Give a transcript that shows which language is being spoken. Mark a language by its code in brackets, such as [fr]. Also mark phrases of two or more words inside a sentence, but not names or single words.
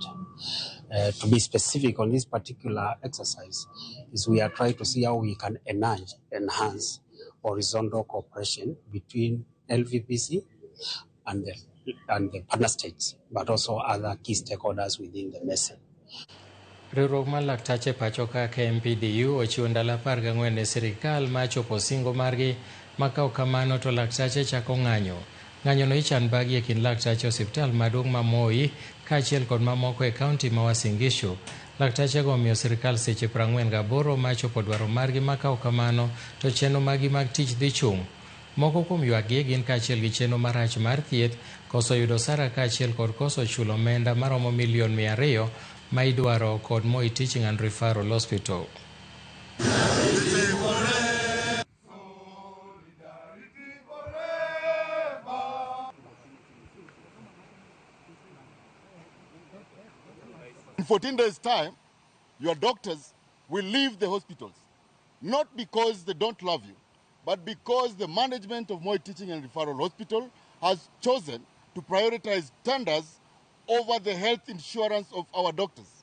[en] To be specific on this particular exercise, is we are trying to see how we can enhance horizontal cooperation between LVPC and the partner states, but also other key stakeholders within the basin. [luo] Riwruok mar laktache pacho ka KMPDU ochiwo ndalo 14 ne sirikal ma chopo singo margi ma kaok kamano to laktache chako ng'anyo. Ng'anyono ichan bagi e kind laktache osiptal maduong' ma Moi kaachiel kod mamoko e kaunti ma Uasin Gishu. Laktache go omiyo sirikal seche 48 ma chopo dwaro margi ma kaok kamano to chenro magi mag tich dhi chung'. Moko kuom ywakgi gin kaachiel gi chenro marach mar thieth, koso yudo sara kaachiel kod koso chulo omenda maromo milion 200 ma idwaro kod Moi Teaching and Referral Hospital. [en] In 14 days' time, your doctors will leave the hospitals, not because they don't love you, but because the management of Moi Teaching and Referral Hospital has chosen to prioritize tenders over the health insurance of our doctors.